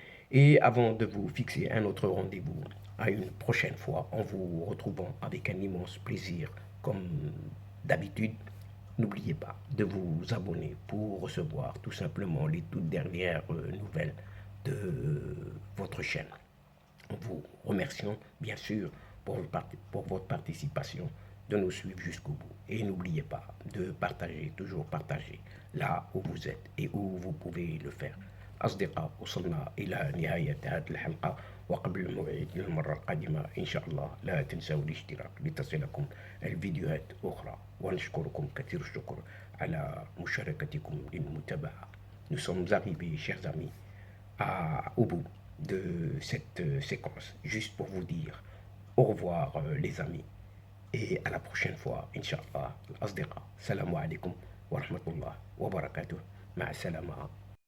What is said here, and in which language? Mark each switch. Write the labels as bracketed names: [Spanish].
[French] Et avant de vous fixer un autre rendez-vous à une prochaine fois, en vous retrouvant avec un immense plaisir, comme d'habitude, n'oubliez pas de vous abonner pour recevoir tout simplement les toutes dernières nouvelles de votre chaîne. En vous remerciant bien sûr pour votre participation, de nous suivre jusqu'au bout. Et n'oubliez pas de partager, toujours partager là où vous êtes et où vous pouvez le faire. [Arabic] أصدقاء، وصلنا إلى نهاية هذه الحلقة، وقبل الموعد للمرة القادمة إن شاء الله لا تنسوا الاشتراك لتصلكم الفيديوهات أخرى، ونشكركم كثير الشكر على مشاركتكم للمتابعة. [French] Nous sommes arrivés, chers amis, au bout de cette séquence, juste pour vous dire au revoir les amis, et à la prochaine fois, Inch'Allah, [Arabic] الأصدقاء. Salam alaikum wa rahmatullah wa barakatuh. مع السلامة.